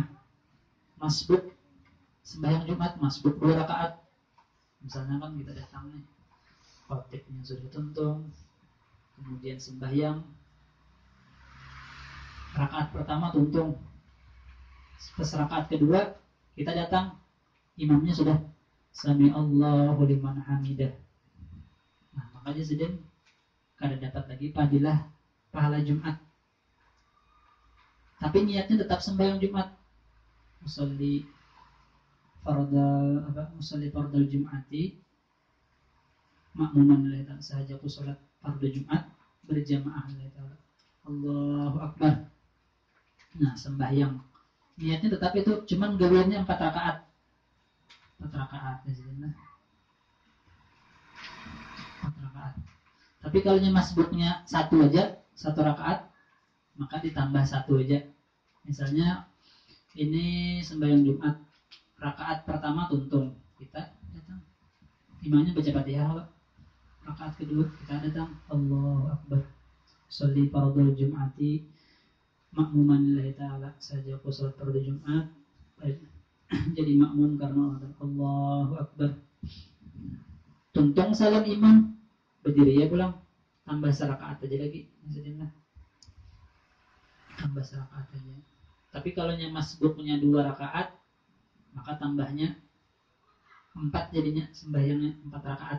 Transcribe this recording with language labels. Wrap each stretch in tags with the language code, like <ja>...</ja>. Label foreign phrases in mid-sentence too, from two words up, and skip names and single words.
<bjn>Masbuk sembahyang Jumat masbuk 2 rakaat. Misalnya kan kita datang nih, khotibnya sudah tuntung, kemudian sembahyang rakaat pertama tuntung, pas rakaat kedua kita datang, imamnya sudah</bjn> <ar>سمع الله لمن حمده.</ar> <bjn>Nah, makanya sedang kada dapat lagi fadilah pahala Jumat. Tapi niatnya tetap sembahyang Jumat.</bjn> <ar>مصلي فرض الجمعة مأموما لله تعالى,</ar> <bjn>sahaja aku salat fardu Jumat berjamaah</bjn> <ar>لله تعالى. الله أكبر.</ar> <bjn>Nah, sembahyang niatnya tetap itu, cuman gawiannya 4 rakaat. 4 rakaat ya sudah. 4 rakaat. Tapi kalau masbuknya 1 aja, 1 rakaat, maka ditambah 1 aja. Misalnya ini sembahyang Jumat, rakaat pertama tuntung, kita datang. Imamnya baca Fatihah, rakaat kedua kita datang.</bjn> <ar>الله أكبر. صل فرض الجمعة مأموما لله تعالى,</ar> <bjn>saja aku salat fardu Jumat jadi makmum karena</bjn> <ar>الله أكبر.</ar> <bjn>Tuntung salam imam, berdiri ya pulang, tambah 1 rakaat aja lagi. Maksudnya tambah 1 rakaat aja. Tapi kalau masbuknya 2 rakaat, maka tambahnya 4 jadinya, sembahyangnya 4 rakaat.</bjn>